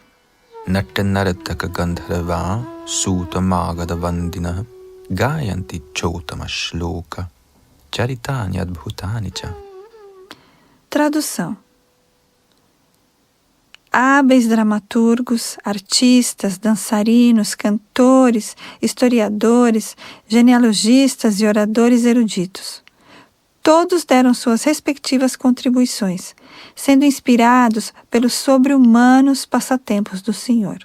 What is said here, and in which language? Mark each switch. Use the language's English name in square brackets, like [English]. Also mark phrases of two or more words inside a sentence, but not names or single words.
[Sanskrit] नाट्यनर्तक गन्धर्व सूत मागध वन्दिन गायन्ति चोत्तम श्लोक चरितानि अद्भुतानि च. [Portuguese] Tradução. Hábeis dramaturgos, artistas, dançarinos, cantores, historiadores, genealogistas e oradores eruditos. Todos deram suas respectivas contribuições, sendo inspirados pelos sobre-humanos passatempos do Senhor.